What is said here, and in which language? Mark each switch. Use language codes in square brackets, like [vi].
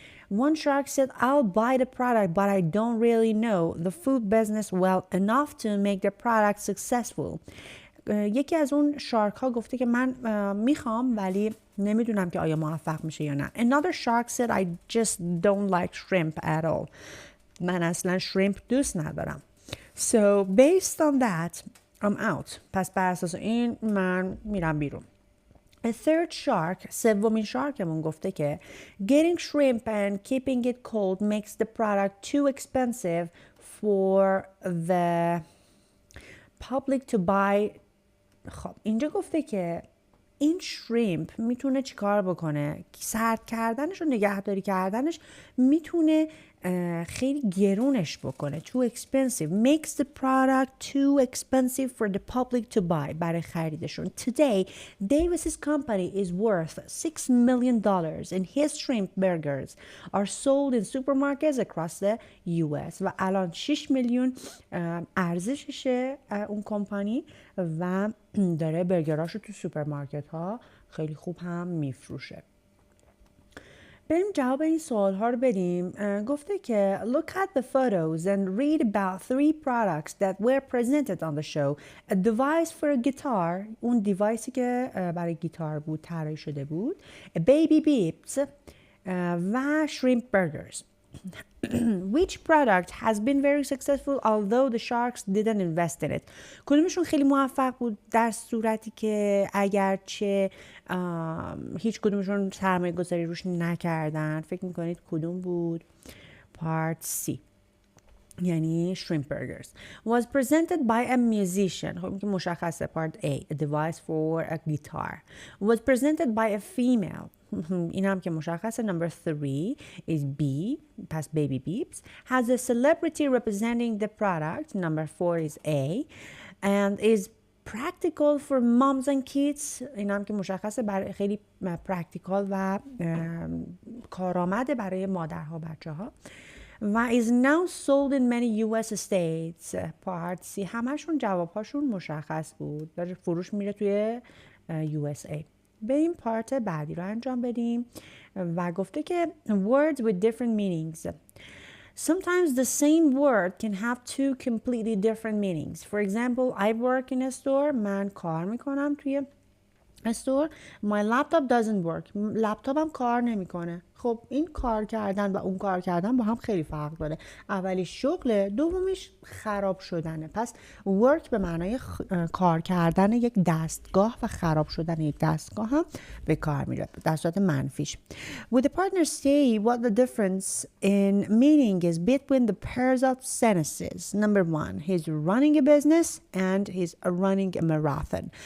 [en] One shark said, I'll buy the product, but I don't really know the food business well enough to make the product successful. [fa] یکی از اون شارک ها گفته که من میخوام ولی نمیدونم که آیا موفق میشه یا نه. [en] Another shark said, I just don't like shrimp at all. [fa] من اصلا شریمپ دوست ندارم. [en] So based on that, I'm out. [fa] پس بر اساس این من میرم بیرون. [en] A third shark, [fa] سومین شارکمون گفته که [en] getting shrimp and keeping it cold makes the product too expensive for the public to buy. [fa] خب اینجا گفته که این شریمپ میتونه چیکار بکنه؟ سرد کردنش و نگهداری کردنش میتونه خیلی گرونش بکنه. [en] Too expensive. Makes the product too expensive for the public to buy. [fa] برای خریدشون. [en] Today, Davis's company is worth $6 million and his shrimp burgers are sold in supermarkets across the US. [fa] و الان 6 میلیون ارزششه اون کمپانی و داره برگراشو تو سوپرمارکت ها خیلی خوب هم میفروشه. بریم جواب این سوال ها رو بدیم. گفته که [en] look at the photos and read about 3 products that were presented on the show. A device for a guitar. [fa] اون دیوایسی که برای گیتار بود طراحی شده بود. [en] A baby beeps و shrimp burgers. Which product has been very successful although the sharks didn't invest in it? [fa] کدومشون خیلی موفق بود در صورتی که اگرچه هیچ کدومشون سرمایه گذاری روش نکردن؟ فکر میکنید کدوم بود؟ [en] Part C [fa] یعنی shrimp burgers. [en] Was presented by a musician. [fa] خب که مشخصه. [en] Part A, a device for a guitar. Was presented by a female. [fa] این هم که مشخصه. [en] Number 3 is B, [fa] پس [en] baby beeps. Has a celebrity representing the product. Number 4 is A. And is practical for moms and kids. [fa] این هم که مشخصه برای خیلی practical و کارآمده برای مادرها بچه ها. [en] و is now sold in many US states. Part C [fa] همشون جوابهاشون مشخص بود. داره فروش میره توی USA. بریم پارت بعدی رو انجام بدیم و گفته که [en] words with different meanings. Sometimes the same word can have 2 completely different meanings. For example, I work in a store. [fa] من کار میکنم توی استور. [en] My laptop doesn't work. [fa] لپتاپم کار نمیکنه. خب این کار کردن و اون کار کردن با هم خیلی فرق داره. اولیش شغله، دومیش خراب شدنه. پس work به معنای کار کردن یک دستگاه و خراب شدن یک دستگاه هم به کار میره در صورت منفیش. [en] Would the partner say what the difference in meaning is between the pairs of sentences? Number 1, he's running a business and he's running a marathon.